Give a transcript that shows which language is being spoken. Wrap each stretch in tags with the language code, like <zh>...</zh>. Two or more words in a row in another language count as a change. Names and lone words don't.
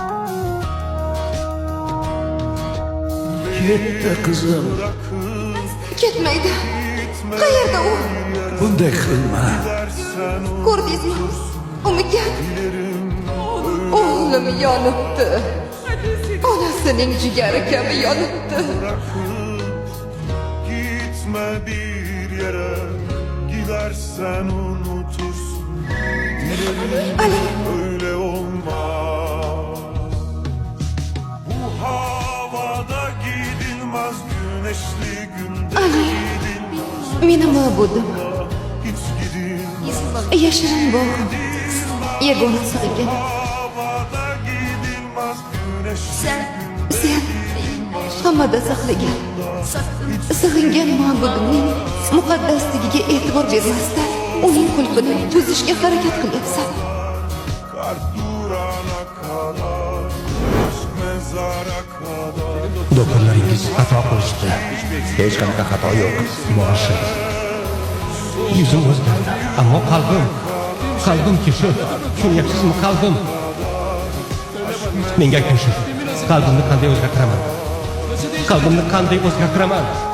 <uz>Ketdi qizim. Ketmaydi. Qayerda u? Bunday qilma. Ko'rdingizmi? Umidjon. O'g'lim yonibdi. Onasining jigari kabi yonibdi.</uz> <tr>Gitme bir yere, gidersen unutursun. Ali. Öyle olmaz. Bu havada gidilmez, güneşli günde Ali. gidilmez.</tr> <uz>Meni ma'budim.</uz> <tr>Hiç gidilmez.</tr> <uz>Yashirin bog'im. Yagona sig'ingan.</uz> <tr>Havada gidilmez, güneşli</tr> <uz>Sen hammada saqlagan. Sig'ingan ma'budimning muqaddasligiga e'tibor bermasdan uning xulqini buzishga harakat qilyapsan.</uz> <tr>kalp durana kadar, aşk mezara kadar.</tr> <uz>Doktorlaringiz xato qilishdi. Hech qanaqa xato yo'q. Boshi. Yuzim o'zgardi, ammo qalbim kishib. Tushunyapsizmi, qalbim? Menga ayting, qalbimni qanday o'zgartiraman?</uz>